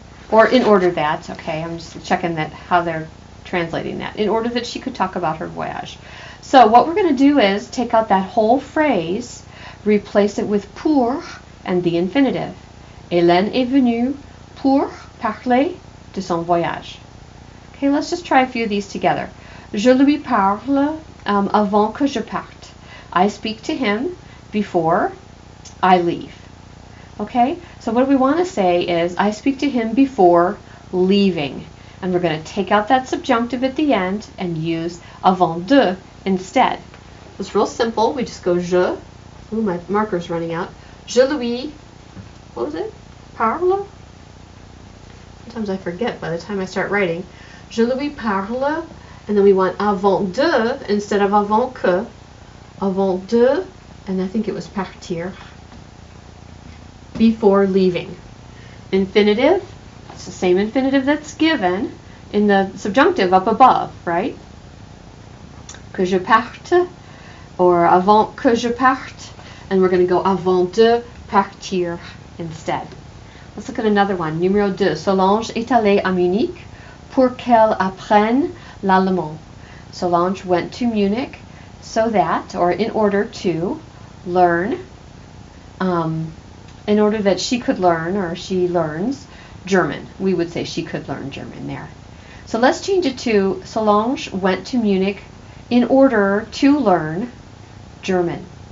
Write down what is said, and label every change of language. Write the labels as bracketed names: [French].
[English] Or in order that, okay, I'm just checking that how they're translating that. In order that she could talk about her voyage. So what we're going to do is take out that whole phrase, replace it with pour and the infinitive. [French] Hélène est venue pour parler de son voyage. [English] Okay, let's just try a few of these together. [French] Je lui parle avant que je parte. [English] I speak to him before I leave. Okay, so what we want to say is I speak to him before leaving. And we're going to take out that subjunctive at the end and use avant de instead. It's real simple. We just go je. Ooh, my marker's running out. Je lui, what was it? Parle? Sometimes I forget by the time I start writing. [French] Je lui parle, [English] and then we want avant de instead of avant que. Avant de, and I think it was partir. Before leaving. Infinitive, it's the same infinitive that's given in the subjunctive up above, right? [French] Que je parte, [English] or [French] avant que je parte, [English] and we're going to go [French] avant de partir [English] instead. Let's look at another one. [French] Numéro 2. Solange est allée à Munich pour qu'elle apprenne l'allemand. [English] Solange went to Munich so that, or in order to, learn, in order that she could learn, or she learns, German. We would say she could learn German there. So let's change it to Solange went to Munich in order to learn German.